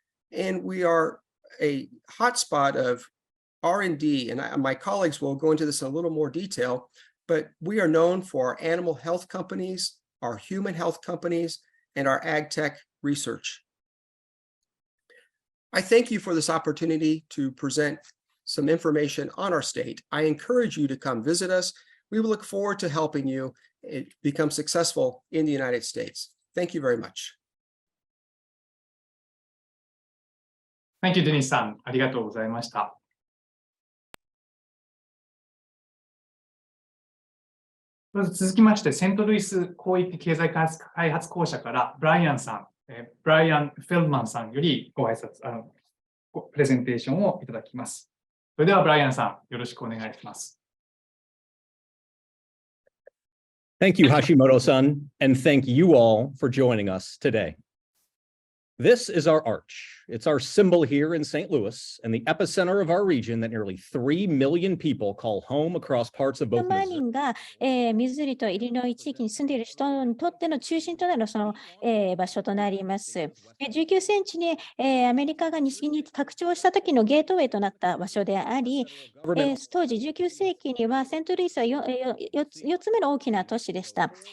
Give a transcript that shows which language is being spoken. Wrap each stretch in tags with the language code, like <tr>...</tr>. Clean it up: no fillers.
<en>And we are a hotspot of R&D, and my colleagues will go into this in a little more detail, but we are known for our animal health companies, our human health companies, and our ag tech research. I thank you for this opportunity to present some information on our state. I encourage you to come visit us. We will look forward to helping you become successful in the United States. Thank you very much. Thank you,</en> <ja>デニスさん。ありがとうございました。まず続きまして、セントルイス広域経済開発公社からブライアンさん、ブライアン・フェルマンさんよりご挨拶、プレゼンテーションをいただきます。それではブライアンさん、よろしくお願いします。</ja> <en>Thank you, Hashimoto-san, and thank you all for joining us today. This is our arch. It's our symbol here in St. Louis and the epicenter of our region that nearly 3 million people call home across parts of both Missouri.</en> <ja>人が、ミズーリとイリノイ地域に住んでいる人にとっての中心となるその、場所となります。 19センチに、アメリカが西に拡張した時のゲートウェイとなった場所であり、当時19世紀にはセントルイスは 4つ目の大きな都市でした。</ja>